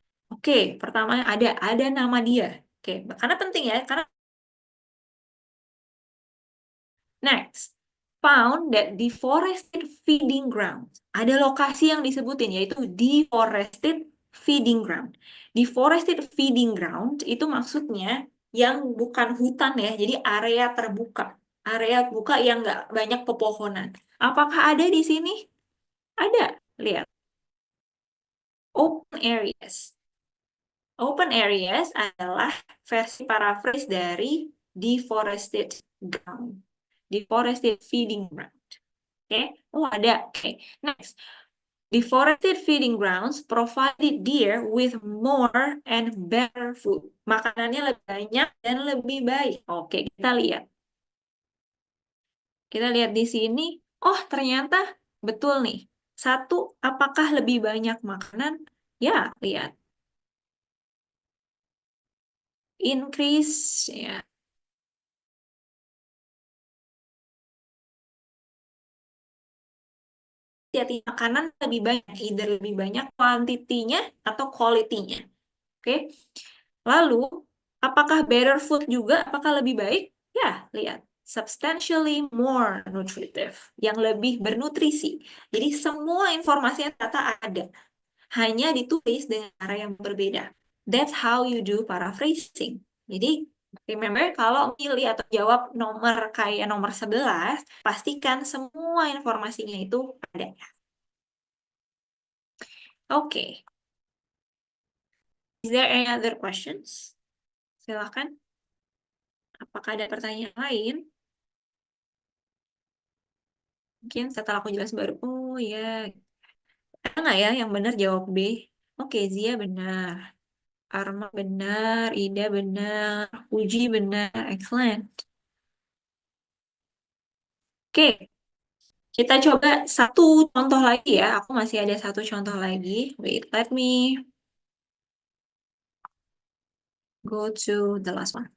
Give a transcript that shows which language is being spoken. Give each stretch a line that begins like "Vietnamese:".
Indonesian: Oke, pertama ada nama dia. Oke, karena penting ya, karena
English: next, found that deforested feeding ground.
Indonesian: Ada lokasi yang disebutin yaitu deforested feeding ground.
English: Deforested feeding ground
Indonesian: itu maksudnya yang bukan hutan ya, jadi area terbuka. Area buka yang nggak banyak pepohonan. Apakah ada di sini? Ada. Lihat.
English: Open areas. Open areas
Indonesian: adalah versi paraphrase dari
English: deforested ground. Deforested feeding ground.
Indonesian: Oke, oh ada. Oke,
English: next. Deforested feeding grounds provided deer with more and better food.
Indonesian: Makanannya lebih banyak dan lebih baik. Oke, kita lihat. Kita lihat di sini. Oh, ternyata betul nih. Satu, apakah lebih banyak makanan? Ya, lihat.
English: Increase, ya.
Indonesian: Jadi makanan lebih banyak, either lebih banyak kuantitinya atau quality-nya. Oke. Lalu, apakah
English: better food
Indonesian: juga? Apakah lebih baik? Ya, lihat.
English: Substantially more nutritive.
Indonesian: Yang lebih bernutrisi. Jadi semua informasi yang ternyata ada. Hanya ditulis dengan cara yang berbeda.
English: That's how you do paraphrasing.
Indonesian: Jadi,
English: remember
Indonesian: kalau pilih atau jawab nomor kayak nomor 11, pastikan semua informasinya itu ada.
English: Oke. Is there any other questions?
Indonesian: Silakan. Apakah ada pertanyaan lain? Mungkin setelah aku jelas baru, oh ya, ada nggak ya yang benar jawab B? Oke, Zia benar. Arma benar, Ida benar, Uji benar, excellent. Oke, kita coba satu contoh lagi ya. Aku masih ada satu contoh lagi.
English: Wait, let me go to the last one.